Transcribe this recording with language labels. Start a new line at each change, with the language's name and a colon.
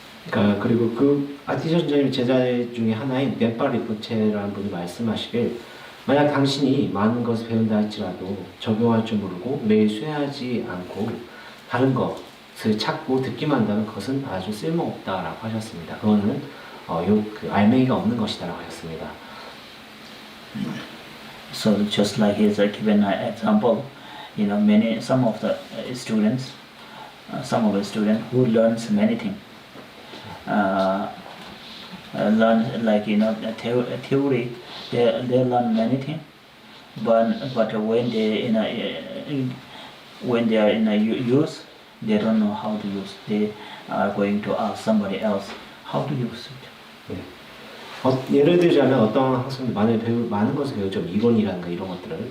Korean: 그리고 그 아티션자님 제자 중에 하나인 넷바리포체라는 분이 말씀하시길 만약 당신이 많은 것을 배운다 할지라도 적용할 줄 모르고 매일 수행하지 않고 다른 것을 찾고 듣기만 한다면 그것은 아주 쓸모없다라고 하셨습니다. 그거는 그 알맹이가 없는 것이다라고 하셨습니다.
English: So just like he's given an example, some of the students who learns many things, learn like theory, they learn many things, but when they are in a use, they don't know how to use. They are going to ask somebody else how to use it.
Korean: 네. 예를 들자면 어떤 학생들 많은 것을 배우죠. 이론이라든가 이런 것들을.